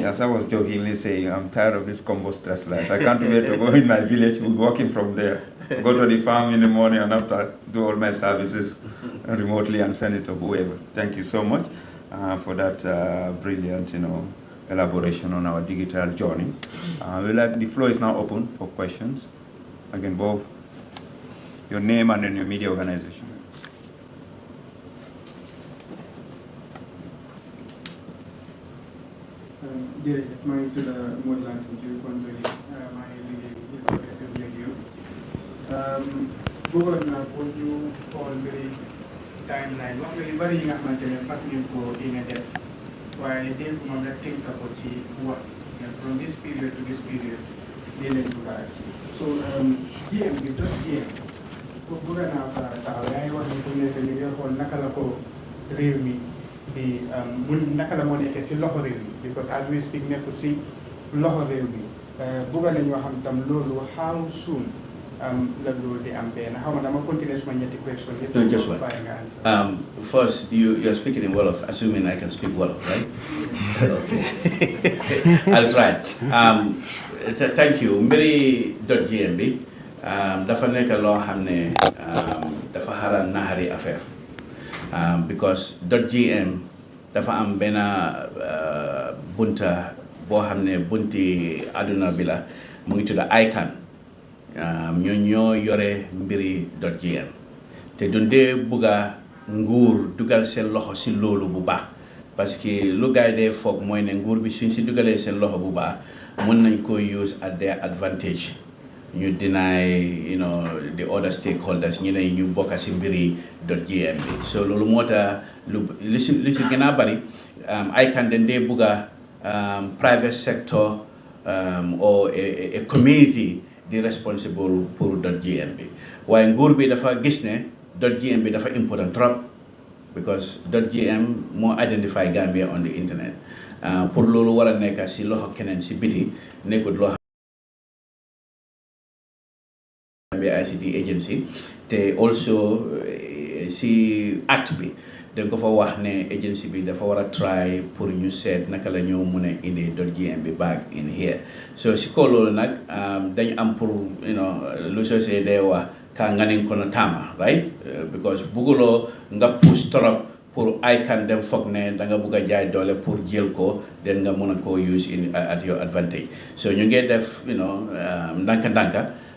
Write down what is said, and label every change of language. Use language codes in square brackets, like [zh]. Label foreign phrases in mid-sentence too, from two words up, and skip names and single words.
[en] As I was jokingly saying, I'm tired of this combo stress life. I can't wait to go in my village, working from there, go to the farm in the morning, and after do all my services remotely and send it to whoever. Thank you so much for that brilliant, elaboration on our digital journey. The floor is now open for questions. Again, both your name and then your media organization. [wo] jërëjëf maa ngi tudd Modou Lam si Diouf Konzeri maa ngi liggéey [en] FM radio [wo] bëggoon naa pour ñu xool mbiri timeline wax nga yu bëri yi nga xamante ne fas ngeen ko yi nga def waaye dégg ma nga tënk ko ci wax [en] from this period to this period [wo] lii leen bëgg a so GM bi doon GM pour bëgg naa fa taxaw yaa ngi wax ni fu nekk ñu ngi xool naka la ko réew mi di naka la moo nekkee si loxo réew mi [en] because as we speak [wo] nekkul si loxo réew mi bëgg nañoo xam tam loolu [en] how soon [wo] la loolu di am benn xaw ma dama continuer suma ñetti question yëpp. [en] No, just one. First, you're speaking in Wolof, assuming I can speak Wolof, right? Okay. I'll try. Thank you. [wo] Mbiri .gm bi dafa nekk loo xam ne dafa xara naxari affaire. Because .gm dafa am benn bunta boo xam ne bunti aduna bi la mu ngi tudd ICANN ñoo yore mbiri .gm te dundee bugga nguur dugal seen loxo si loolu bu baax [fr] parce que [wo] lu gaay dee foog mooy ne nguur bi suñ si dugalee seen loxo bu baax mën nañ ko use [en] at their advantage [wo] ñu [en] deny the other stakeholders [wo] ñu ne ñu bokk si mbiri .gm bi so loolu moo tax li si gën a bari ICANN den dee bugga [en] private sector or a community [wo] di responsible pour .gm bi waaye nguur bi dafa gis ne .gm bi dafa important trop because .gm moo [en] identify Gambia on the internet [wo] pour loolu war a nekk si loxo keneen si biti nekkut loo Gambia ICT agency te also si act bi dañ ko fa wax ne agency bi dafa war a try pour ñu seet naka la ñoo mun a indi .gm bi [en] back in here [wo] so si ko loolu nag dañ am pour lu sosé day wax ka nganin kono tama [en] right because [wo] buguloo nga push trop pour ICANN dem foog ne da nga bugg a jaay doole pour jël ko den nga mun a koo use [en] at your advantage [wo] so ñu ngi def ndànka